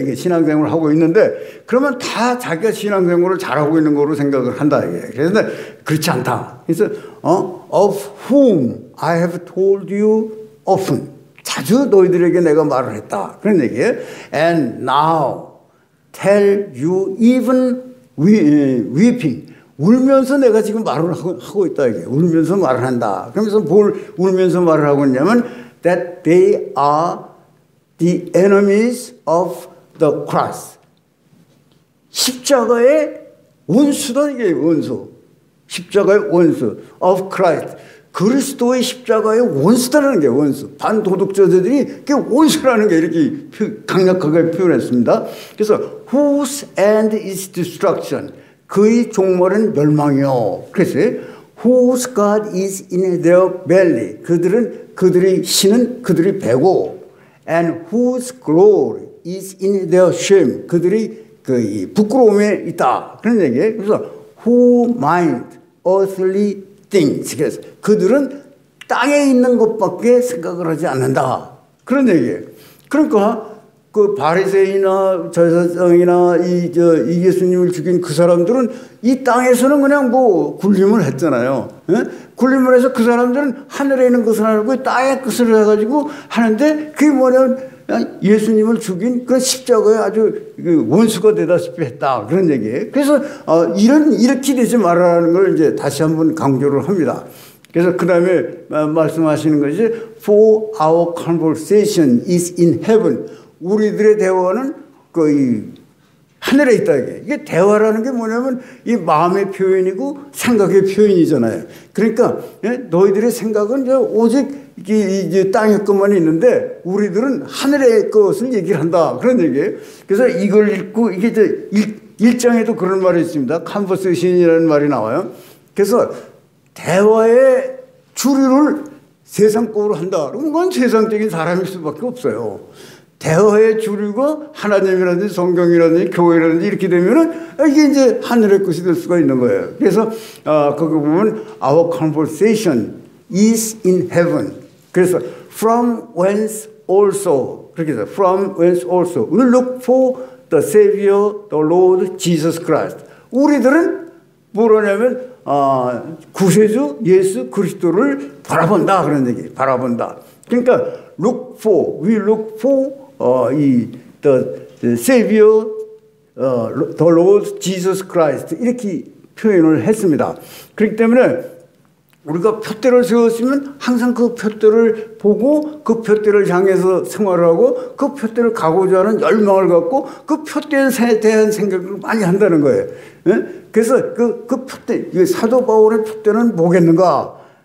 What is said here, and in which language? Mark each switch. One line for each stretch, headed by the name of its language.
Korean: 이게 신앙생활을 하고 있는데, 그러면 다 자기가 신앙생활을 잘하고 있는 거로 생각을 한다. 이게. 그래서 그렇지 않다. 그래서,
English: of whom I have told you often.
Korean: 자주 너희들에게 내가 말을 했다. 그런 얘기예요.
English: And now tell you even weeping.
Korean: 울면서 내가 지금 말을 하고 있다. 이게. 울면서 말을 한다. 그러면서 뭘 울면서 말을 하고 있냐면,
English: that they are the enemies of the cross.
Korean: 십자가의 원수다, 이게 원수. 십자가의 원수.
English: of Christ.
Korean: 그리스도의 십자가의 원수다라는 게 원수. 반도덕자들이 그게 원수라는 게 이렇게 강력하게 표현했습니다.
English: 그래서 whose end is destruction.
Korean: 그의 종말은 멸망이요.
English: 그래서 whose God is in their belly.
Korean: 그들의 신은 그들의 배고
English: and whose glory is in their shame.
Korean: 그들이 그 부끄러움에 있다. 그런 얘기예요.
English: 그래서 who mind earthly things.
Korean: 그래서 그들은 땅에 있는 것밖에 생각을 하지 않는다. 그런 얘기예요. 그러니까 그 바리새인이나 제사장이나 이 예수님을 죽인 그 사람들은 이 땅에서는 그냥 뭐 굴림을 했잖아요. 예? 굴림을 해서 그 사람들은 하늘에 있는 것을 알고 땅의 것을 해가지고 하는데 그게 뭐냐면 예수님을 죽인 그 십자가에 아주 원수가 되다시피 했다. 그런 얘기예요. 그래서 이렇게 되지 말라는 걸 이제 다시 한번 강조를 합니다. 그래서 그 다음에 말씀하시는 것이
English: For our conversation is in heaven.
Korean: 우리들의 대화는 거의 하늘에 있다. 이게 대화라는 게 뭐냐면 이 마음의 표현이고 생각의 표현이잖아요. 그러니까 너희들의 생각은 오직 이제 땅의 것만 있는데 우리들은 하늘의 것을 얘기를 한다. 그런 얘기예요. 그래서 이걸 읽고 이게 이제 1장에도 그런 말이 있습니다. 컨버세이션이라는 말이 나와요. 그래서 대화의 주류를 세상적으로 한다. 그럼 그건 세상적인 사람일 수밖에 없어요. 대화의 주류가 하나님이라든지 성경이라든지 교회라든지 이렇게 되면은 이게 이제 하늘의 것이 될 수가 있는 거예요. 그래서 거기 보면
English: our conversation is in heaven. 그래서 from whence also
Korean: 그렇게 해서
English: from whence also we look for the Savior, the Lord Jesus Christ.
Korean: 우리들은 뭐라냐면 구세주 예수 그리스도를 바라본다 그런 얘기. 바라본다. 그러니까 we look for the Savior, the Lord Jesus Christ 이렇게 표현을 했습니다. 그렇기 때문에 우리가 표대를 세웠으면 항상 그 표대를 보고 그 표대를 향해서 생활을 하고 그 표대를 가고자 하는 열망을 갖고 그 표대에 대한 생각을 많이 한다는 거예요. 그래서 그 표대, 사도 바울의 표대는 뭐겠는가?